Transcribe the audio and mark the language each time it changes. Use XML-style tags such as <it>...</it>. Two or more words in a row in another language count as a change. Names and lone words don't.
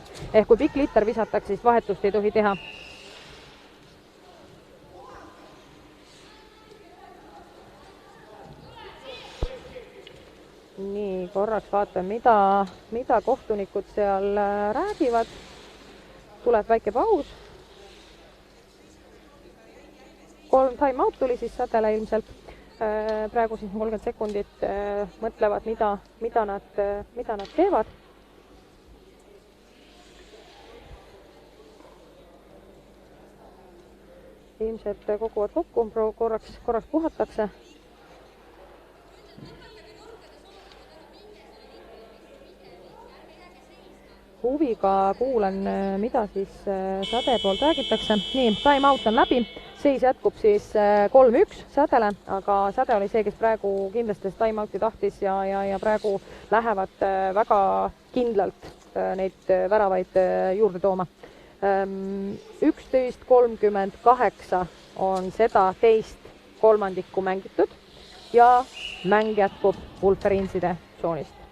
<et>Ehk kui pikk Litter visatakse, siis vahetust ei tohi teha. Nii, korraks vaatame, mida kohtunikud seal räägivad. Tuleb väike paus. 3</et> <en>time out</en> <et>tuli siis Sädele ilmselt. Praegu siis 30 sekundit mõtlevad, mida nad teevad. Ilmselt koguvad kokku, korraks puhatakse. Huviga kuulan, mida siis Säde poolt räägitakse. Nii,</et> <en>time out</en> <et>on läbi. Seis jätkub siis 3-1 Sädele, aga Säde oli see, kes praegu kindlasti</et> <en>time out'i</en> <et>tahtis ja praegu lähevad väga kindlalt neid väravaid juurde tooma. 11:38 on seda teist kolmandikku mängitud ja mäng jätkub Wolverineside tsoonist.</et>